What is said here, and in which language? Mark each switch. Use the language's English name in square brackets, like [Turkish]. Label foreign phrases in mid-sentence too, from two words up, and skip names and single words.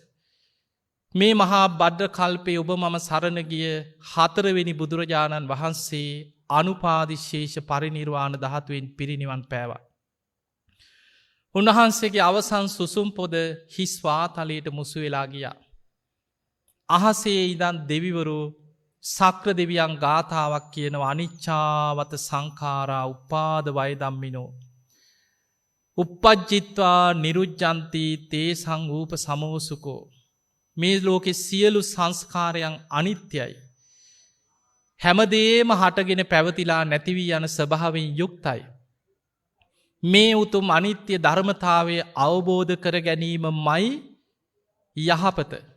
[Sinhala] මේ මහා බද්ද කල්පේ ඔබ මම සරණ ගිය හතරවෙනි බුදුරජාණන් වහන්සේ අනුපාදිශේෂ පරිනිර්වාණ ධාතුවෙන් පිරිනිවන් පෑවා. උන්වහන්සේගේ අවසන් සුසුම් පොද හිස් වාතලයට මුසු වෙලා ගියා. අහසේ ඉඳන් දෙවිවරු සක්‍ර දෙවියන් ගාථාවක් කියනවා [Pali] අනිච්චාවත සංඛාරා උපාද වය ධම්මිනෝ uppajjitva niruජ්ජන්ති තේ සංූප සමෝසුකෝ [Sinhala] මේ ලෝකේ සියලු සංස්කාරයන් අනිත්‍යයි. හැමදේම හටගෙන පැවතිලා නැති වී යන ස්වභාවයෙන් යුක්තයි. මේ උතුම් අනිත්‍ය ධර්මතාවය අවබෝධ කර ගැනීමයි යහපත.